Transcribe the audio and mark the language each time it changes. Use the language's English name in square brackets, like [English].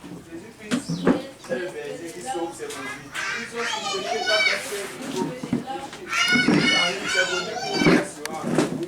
[French] Jésus-Christ est le berger qui sauve ses brebis. [English] Jesus is the shepherd that saves the sheep. [French] Car lui, ses brebis trouvent l'assurance.